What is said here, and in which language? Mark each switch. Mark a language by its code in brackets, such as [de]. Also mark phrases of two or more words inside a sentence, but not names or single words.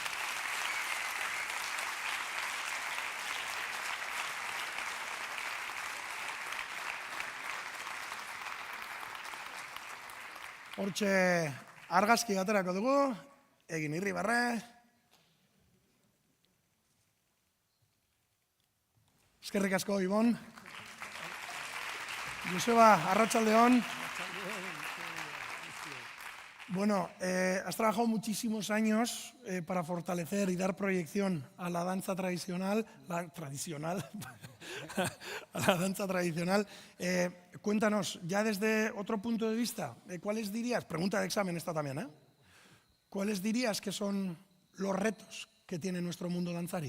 [eu] Hortxe argazki baterako dugu, egin irribarre. Eskerrik asko, Ibon. Joseba, arratsaldeon. [es] Bueno, has trabajado muchísimos años para fortalecer y dar proyección a la danza tradicional, a la danza tradicional. Cuéntanos, ya desde otro punto de vista, ¿cuáles dirías, pregunta de examen esta también, ¿cuáles dirías que son los retos que tiene nuestro mundo danzari?